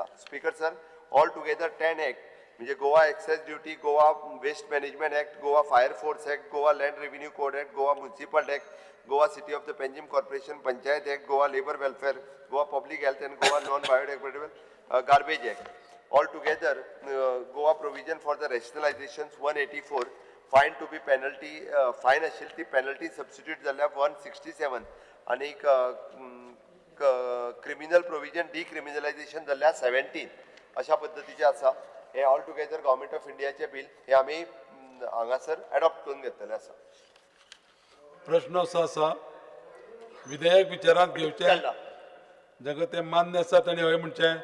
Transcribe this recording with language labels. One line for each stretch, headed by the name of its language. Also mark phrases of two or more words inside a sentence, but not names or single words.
English: Speaker sir, all together 10 act
Konkani: म्हणजे गोवा एक्सायज ड्युटी, गोवा वेस्ट मॅनेजमेंट ऍक्ट, गोवा फायर फोर्स ऍक्ट, गोवा लँड रेव्हेन्यू कोड ऍक्ट, गोवा म्युनिसिपल ऍक्ट, गोवा सिटी ऑफ द पेंजीम कॉर्पोरेशन पंचायत ऍक्ट, गोवा लेबर वेलफेअर, गोवा पब्लिक हेल्थ अँड गोवा नॉन बायोडिग्रेडेबल गार्बेज ऍक्ट.
English: All together, Goa provision for the rationalizations 184, fine to be penalty, fine
Konkani: असेल ती
English: penalty substitute जाल्यार 167 आणि criminal provision decriminalization जाल्यार 17
Konkani: अशा पद्धतीचे आसा. हे
English: all together
Konkani: गव्हर्नमेंट ऑफ इंडियाचे बिल हे आम्ही हांगासर अडॉप्ट करून घेतलेले आसा. प्रश्न असो आसा विधेयक विचारात घेवचें, जाका ते मान्य आसा ताणें हय म्हणचें,